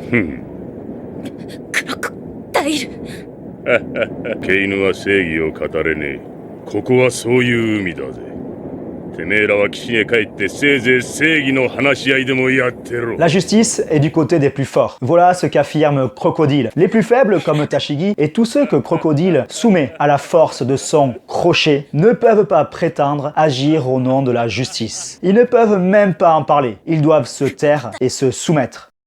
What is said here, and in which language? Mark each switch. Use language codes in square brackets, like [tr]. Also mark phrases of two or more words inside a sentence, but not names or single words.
[ja] クロコダイル。ケイヌは正義を語れねえ。ここはそういう海だぜ。てめえらは岸へ帰ってせいぜい正義の話し合いでもやってろ。 [fr] La justice est du côté des plus forts. Voilà ce qu'affirme Crocodile. Les plus faibles, comme Tashigi, et tous ceux que Crocodile soumet à la force de son crochet, ne peuvent pas prétendre agir au nom de la justice. Ils ne peuvent même pas en parler. Ils doivent se taire et se soumettre.